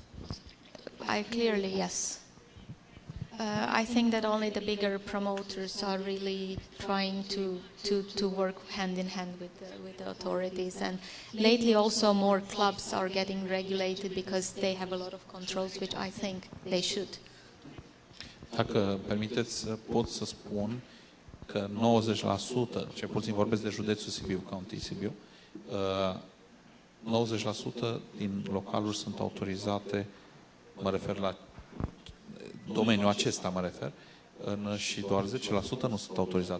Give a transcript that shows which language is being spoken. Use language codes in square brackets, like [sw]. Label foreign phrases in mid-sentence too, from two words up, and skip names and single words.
[en] Clearly, yes. I think that only the bigger promoters are really trying to work hand in hand with the authorities, and lately also more clubs are getting regulated because they have a lot of controls, which I think they should. [ro] Dacă permiteți, pot să spun că 90%, cel puțin vorbesc de județul Sibiu, County Sibiu, 90% din localuri sunt autorizate, mă refer la domeniul acesta, mă refer, și doar 10% nu sunt autorizate.